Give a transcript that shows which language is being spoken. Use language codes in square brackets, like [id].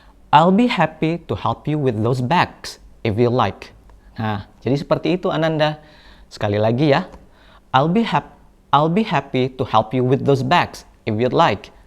[en] I'll be happy to help you with those bags if you like. [id] Nah, jadi seperti itu Ananda. Sekali lagi ya. [en] I'll be happy to help you with those bags if you'd like.